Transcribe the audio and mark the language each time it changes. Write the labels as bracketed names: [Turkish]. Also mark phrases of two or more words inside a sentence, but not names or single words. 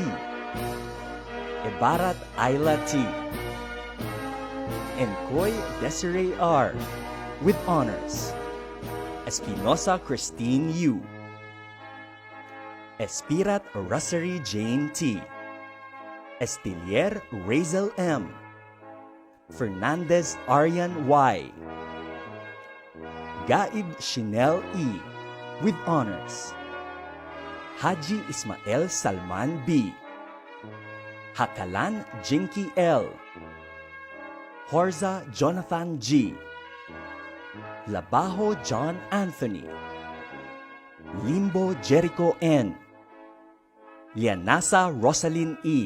[English] Ibarat Ayla T. Encoy Desiree R. with honors. Espinosa Christine U. Espirat Rosary Jane T. Estilier Razel M. Fernandez Arian Y. Gaib Chanel E. with honors. Haji Ismael Salman B. Hakalan Jinky L. Horza Jonathan G. Labajo John Anthony. Limbo Jericho N. Lianasa Rosalyn E.